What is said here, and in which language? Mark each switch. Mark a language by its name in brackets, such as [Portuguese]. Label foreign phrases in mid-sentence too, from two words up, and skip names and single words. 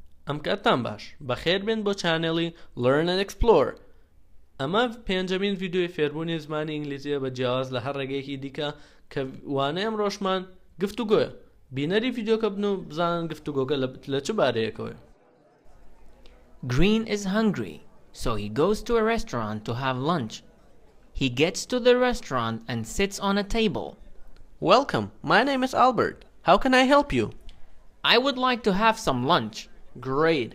[Central Kurdish] ئەم کاتتان باش بەخێر بێن بۆ چانێڵی Learn&Explore. ئەمە پێنجەمین ڤیدیۆی فێربوونی زمانی ئینگلیزیە بە جیاواز لە هەر ڕێگەیەکی دیکە کە وانەی ئەم ڕۆژمان گفتوگۆیە. بینەری ڤیدیۆکە بن و بزانن گفتوگۆکە لە چ بارەیەکەوە. [English] Green is hungry, so he goes to a restaurant to have lunch. He gets to the restaurant and sits on a table. Welcome, my name is Albert. How can I help you? I would like to have some lunch. Great.